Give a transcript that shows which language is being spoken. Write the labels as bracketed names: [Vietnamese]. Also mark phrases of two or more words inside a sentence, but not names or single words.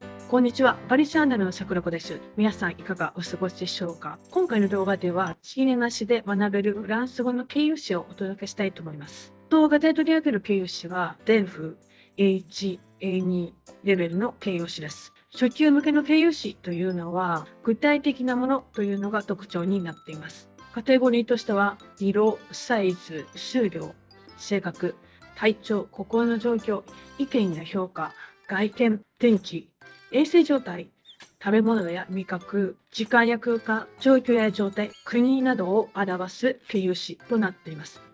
[Japanese] こんにちは。パリチャンネルの桜子です。皆さんいかがお過ごしでしょうか。今回の動画では、仕入れなしで学べるフランス語の形容詞をお届けしたいと思います。動画で取り上げる形容詞は、DELF、A1、A2 レベルの形容詞です。初級向けの形容詞というのは、具体的なものというのが特徴になっています。カテゴリーとしては、色、サイズ、数量、性格、体調、心の状況、意見や評価、外見、天気、衛生状態、食べ物や味覚、時間や空間、状況や状態、国などを表す形容詞となっています。